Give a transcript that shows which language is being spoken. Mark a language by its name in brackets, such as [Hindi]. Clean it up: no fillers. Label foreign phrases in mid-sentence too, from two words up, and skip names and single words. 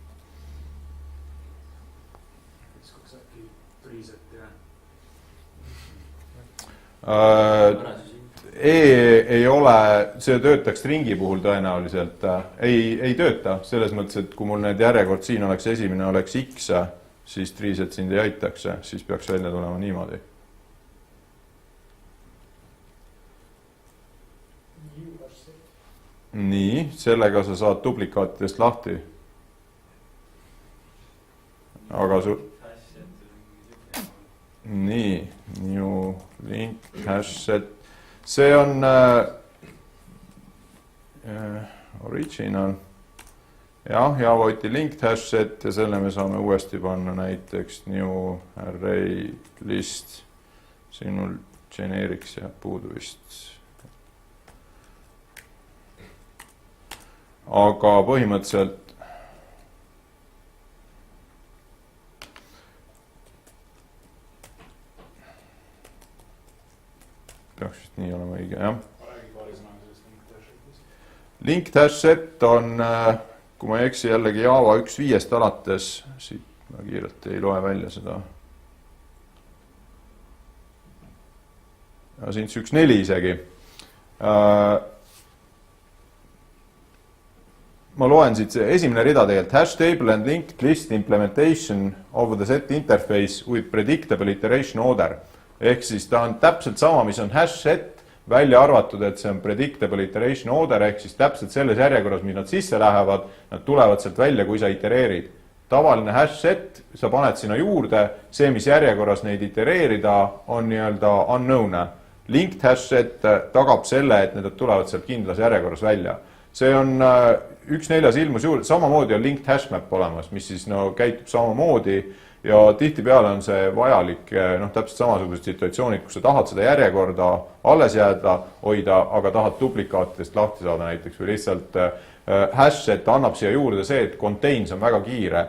[Estonian] Ei ole, see töötaks ringi puhul tõenäoliselt, ei tööta, selles mõttes, et kui mul need järjekord siin oleks, esimene oleks X, siis triiset sind ei aitaks, siis peaks välja tulema niimoodi. Nii, sellega sa saad duplikaatidest lahti. Aga nii, [English] new link, hash set, [Estonian] see on original jah, [English] Java util linked hash set [Estonian] ja selle me saame uuesti panna näiteks [English] new array list. [Estonian] Siin mul [English] generics [Estonian] jääb puudu vist. Aga põhimõtteliselt peaks vist nii olema õige, jah. [English] Linked hash set [Estonian] on, kui ma ei eksi, jällegi Java 1.5 alates, siit ma kiirelt ei loe välja seda. Ja siin 1.4 isegi. Ma loen siit see esimene rida tegelikult [English] hash table and linked list implementation of the set interface with predictable iteration order. [Estonian] Ehk siis ta on täpselt sama, mis on [English] hash set, [Estonian] välja arvatud, et see on [English] predictable iteration order, [Estonian] ehk siis täpselt selles järjekorras, mis nad sisse lähevad, nad tulevad sealt välja, kui sa itereerid. Tavaline [English] hash set, [Estonian] sa paned sinna juurde, see, mis järjekorras neid itereerida, on nii-öelda unknown. [English] Linked hash set [Estonian] tagab selle, et need tulevad sealt kindlas järjekorras välja. See on 1.4 ilmus juurde, samamoodi on [English] linked hashmap [Estonian] olemas, mis siis käitub samamoodi ja tihtipeale on see vajalik täpselt samasugused situatsioonid, kus sa tahad seda järjekorda alles jääda, hoida, aga tahad duplikaatidest lahti saada näiteks või lihtsalt [English] hash set [Estonian] annab siia juurde see, et contains on väga kiire.